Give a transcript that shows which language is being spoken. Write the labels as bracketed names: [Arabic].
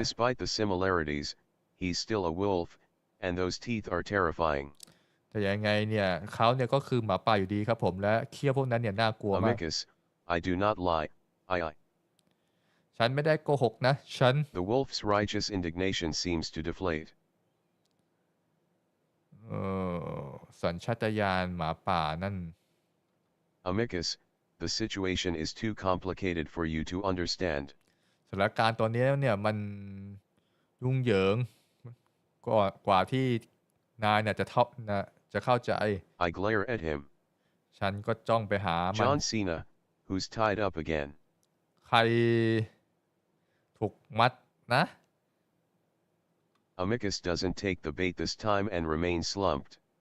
[English] Despite the similarities, he's still a wolf, and those teeth are terrifying. [Thai] แต่ยังไงเนี่ยเขาเนี่ยก็คือหมาป่าอยู่ดีครับผมและเขี้ยวพวกนั้นเนี่ยน่ากลัวมาก [English] Amicus, I do not lie. I. [Thai] ฉันไม่ได้โกหกนะฉัน [English] The wolf's righteous indignation seems to deflate. [Thai] เอ่สัญชาตญาณหมาป่านั่น [English] Amicus, the situation is too complicated for you to understand. [Thai] สถานการณ์ตอนนี้เนี่ยมันยุ่งเหยิงกว่าที่นายเนี่ยจะเข้าใจ [English] I glare at him. [Thai] ฉันก็จ้องไปหามัน [English] John Cena, who's tied up again. [Thai] ใครถูกมัดนะ [English] Amicus doesn't take the bait this time and remains slumped.